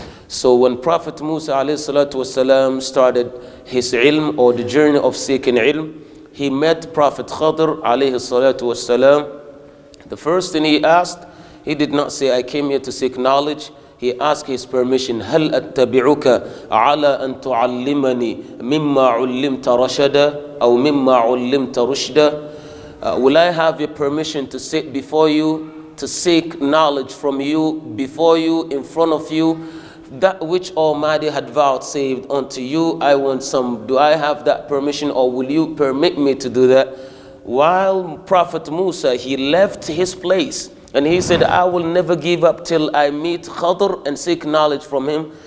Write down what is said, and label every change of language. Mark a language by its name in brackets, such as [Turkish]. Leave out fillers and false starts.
[English] So when Prophet Musa alayhi salatu wasalam started his ilm or the journey of seeking ilm, he met Prophet Khadr alayhi salatu wasalam. The first thing he asked, he did not say, I came here to seek knowledge. He asked his permission. [Arabic] هل أتبعك على أن تعلمني مما علمت رشدا أو مما علمت رشدا? [English] Will I have your permission to sit before you, to seek knowledge from you, before you, in front of you, that which Almighty had vouchsafed unto you? I want some. Do I have that permission, or will you permit me to do that? While Prophet Musa, he left his place and he said, I will never give up till I meet Khadr and seek knowledge from him.